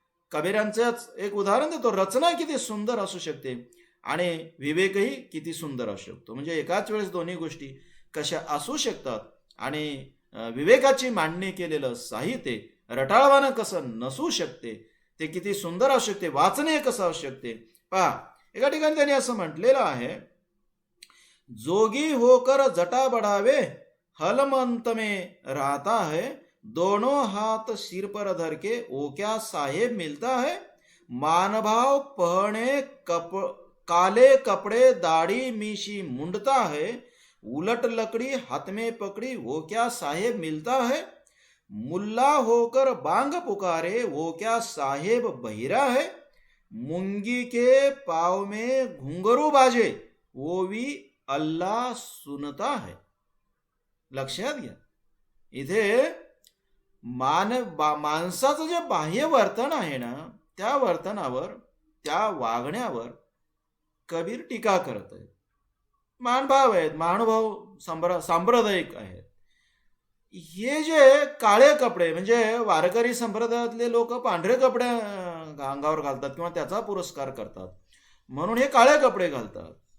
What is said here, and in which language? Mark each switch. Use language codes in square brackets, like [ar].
[mr] कबीरांचंच एक उदाहरण देतो, रचना किती सुंदर असू शकते आणि विवेकही किती सुंदर असू शकतो. म्हणजे एकाच वेळेस दोन्ही गोष्टी कशा असू शकतात आणि विवेकाची मांडणी केलेलं साहित्य रटाळवानं कसं नसू शकते, ते किती सुंदर असू शकते, वाचनीय कसं असू शकते पहा. एका ठिकाणी त्यांनी असं म्हटलेलं आहे, [hi] जोगी होकर जटा बढ़ावे हलमंत में रहता है, दोनों हाथ सिर पर धर के ओ क्या साहेब मिलता है, मानभाव पहने काले कपड़े दाढ़ी मीशी मुंडता है, उलट लकड़ी हाथ में पकड़ी वो क्या साहेब मिलता है, मुल्ला होकर बांग पुकारे वो क्या साहेब बहिरा है, मुंगी के पाव में घुंघरू बाजे वो भी अल्लाह सुनता है. [mr] लक्षात घ्या, इथे माणसाचं जे बाह्य वर्तन आहे ना, त्या वर्तनावर, त्या वागण्यावर कबीर टीका करत आहेत. मानभाव आहेत, महानुभाव सांप्रदायिक आहेत. हे जे काळे कपडे, म्हणजे वारकरी संप्रदायातले लोक पांढरे कपडे अंगावर घालतात किंवा त्याचा पुरस्कार करतात म्हणून हे काळे कपडे घालतात.